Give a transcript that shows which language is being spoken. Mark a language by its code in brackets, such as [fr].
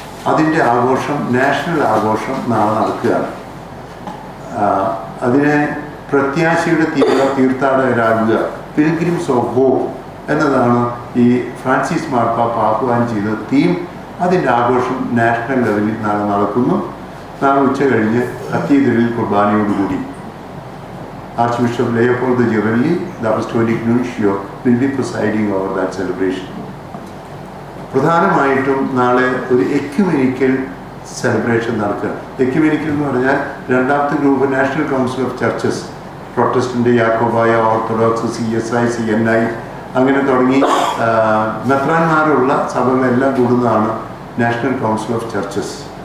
[ml] അതിൻ്റെ ആഘോഷം, നാഷണൽ ആഘോഷം നാളെ നടക്കുകയാണ്. അതിനെ പ്രത്യാശയുടെ തീർത്ഥാടകരാകുക, പിൽഗ്രിംസ് ഓഫ് ഹോപ്പ് എന്നതാണ് ഈ ഫ്രാൻസിസ് മാർപ്പാപ്പ ആഹ്വാനം ചെയ്ത തീം. അതിൻ്റെ ആഘോഷം നാഷണൽ ലെവലിൽ നാളെ നടക്കുന്നു. നാളെ ഉച്ച കഴിഞ്ഞ് കത്തീഡ്രലിൽ കുർബാനയോടുകൂടി [en] Archbishop Leopoldo Girelli, the Apostolic Nuncio, will be presiding over that celebration. [ml] പ്രധാനമായിട്ടും നാളെ ഒരു എക്യുമെനിക്കൽ സെലിബ്രേഷൻ നടക്കുക. എക്യുമെനിക്കൽ എന്ന് പറഞ്ഞാൽ രണ്ടാമത്തെ group national council of churches, Protestant, Yakobaya, orthodox, CSI, CNI അങ്ങനെ തുടങ്ങി മെത്രാന്മാരുള്ള സഭകളെല്ലാം കൂടുന്നതാണ് നാഷണൽ കൗൺസിൽ ഓഫ് ചർച്ചസ്.